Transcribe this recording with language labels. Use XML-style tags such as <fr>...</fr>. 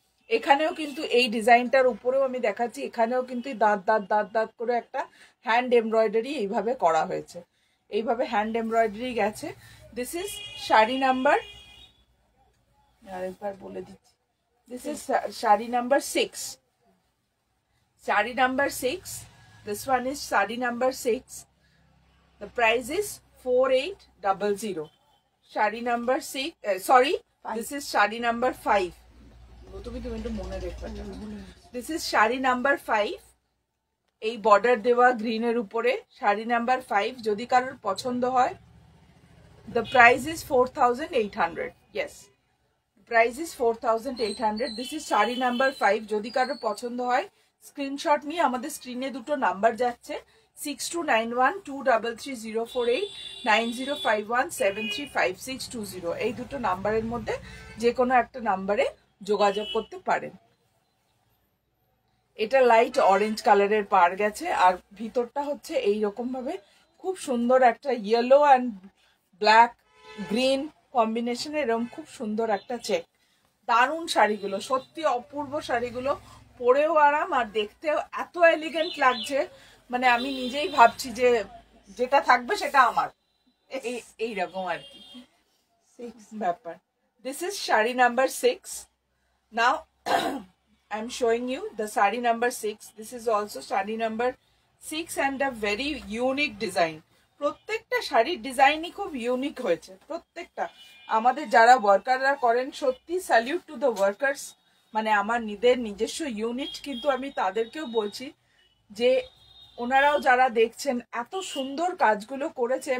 <bn>এখানেও কিন্তু এই ডিজাইনটার উপরেও আমি দেখাচ্ছি, এখানেও কিন্তু দাঁত দাঁত দাঁত দাঁত করে একটা হ্যান্ড এমব্রয়ডারি এইভাবে করা হয়েছে, এইভাবে হ্যান্ড এমব্রয়ডারি গেছে। দিস ইজ শাড়ি নাম্বার, আরেকবার বলে দিচ্ছি, this is sari number 6।</bn> <en>Sari number 6, this one is sari number 6, the price is 4800।</en> <bn>Sari number 6,</bn> <en>sorry, this is</en> <bn>sari number 5। তুমি একটু মনে রেখো,</bn> <en>this is</en> <bn>শাড়ি নাম্বার 5। এই বর্ডার দেওয়া গ্রিনের উপরে শাড়ি নাম্বার 5। যদি কারোর পছন্দ হয়,</bn> <en>the price is 4800, yes, price is 4800। this is</en> <bn>sari number 5। যদি কারোর পছন্দ হয় স্ক্রিনশট নিয়ে, আমাদের স্ক্রিনে দুটো নাম্বার যাচ্ছে, 6291233048, 9051735620, এই দুটো নাম্বারের মধ্যে যে কোনো একটা নাম্বারে যোগাযোগ করতে পারেন। এটা লাইট অরেঞ্জ কালারের পার গেছে, আর ভিতরটা হচ্ছে এইরকম ভাবে খুব সুন্দর একটা ইয়েলো অ্যান্ড ব্ল্যাক গ্রিন কম্বিনেশনে এরকম খুব সুন্দর একটা চেক। দারুণ শাড়িগুলো, সত্যি অপূর্ব শাড়িগুলো, পরেও আরাম আর দেখতেও এত এলিগেন্ট লাগছে, মানে আমি নিজেই ভাবছি যে যেটা থাকবে সেটা আমার, এইরকম আর কি ব্যাপার।</bn> <en>this is</en> <bn>sari number 6।</bn> <en>Now I am showing you the sari number 6. This is also sari number 6 and a very unique design.</en> <bn>প্রত্যেকটা শাড়ির ডিজাইনই খুব ইউনিক হয়েছে, প্রত্যেকটা। আমাদের যারা ওয়ার্কাররা করেন, সত্যি</bn> <en>salute to the workers,</en> <bn>মানে আমার নিজস্ব ইউনিট, কিন্তু আমি তাদেরকেও বলছি যে ওনারাও যারা দেখছেন এত সুন্দর কাজগুলো করেছে।</bn>